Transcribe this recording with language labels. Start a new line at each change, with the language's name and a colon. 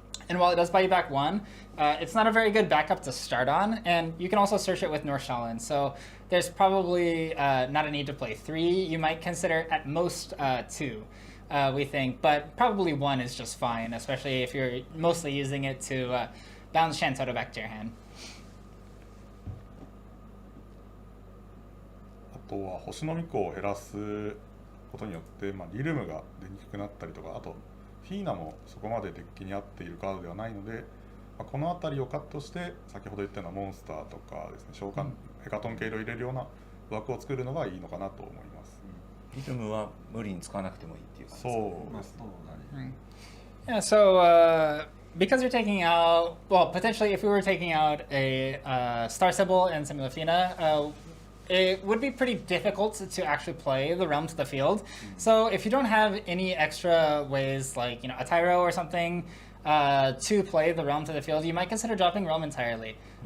English: And while it does buy you back 1, it's not a very good backup to start on, and you can also search it with Northshallen. So there's probably not a need to play 3. You might consider at most 2, we think, but probably 1 is just fine, especially if you're mostly using it to bounce Shantotto back to your hand.
Japanese: あとは星の巫女を減らすことによって、リルムが出にくくなったりとか、あとフィーナもそこまでデッキに合っているカードではないので、この辺りをカットして先ほど言ったようなモンスターとかですね、召喚、ヘカトン経路を入れるような枠を作るのがいいのかなと思います。リズムは無理に使わなくてもいいっていう感じですね。そうですね。
English: Yeah, so because you're taking out, well, potentially if we were taking out a Star Sibyl and Simulafina, it would be pretty difficult to actually play the realm to the field. So if you don't have any extra ways, like a Tyro or something, to play the realm to the field, you might consider dropping realm entirely.